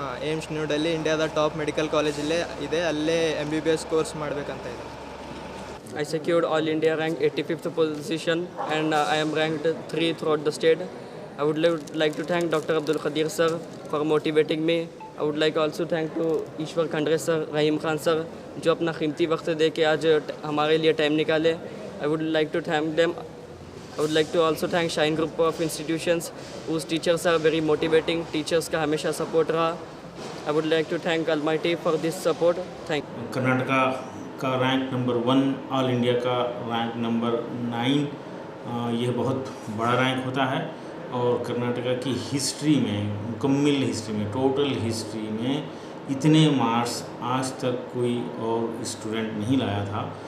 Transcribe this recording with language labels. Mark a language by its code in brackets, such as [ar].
[kn] AIIMS new Delhi ಇಂಡಿಯಾದ top medical college ಇದೆ. ಅಲ್ಲೇ MBBS ಕೋರ್ಸ್ ಮಾಡಬೇಕಂತ ಇದೆ. [en] I secured All India rank 85th position and I am ranked 3 throughout the state. I would like to thank Dr. Abdul Qadir sir for motivating me. I would like also thank to [hi] Ishwar Khandre sir, Rahim Khan sir जो अपना कीमती वक्त दे के आज हमारे लिए time निकाले. [en] I would like to thank them. I would like to also thank Shine Group of Institutions whose teachers are very motivating. [hi] Teachers का हमेशा support रहा. [en] I would like to thank Almighty for this support. Thank you. [hi] Karnataka का rank number 1, all India का rank number 9, यह बहुत बड़ा rank होता है और कर्नाटका की हिस्ट्री में, मुकम्मल हिस्ट्री में, टोटल हिस्ट्री में इतने मार्क्स आज तक कोई और स्टूडेंट नहीं लाया था.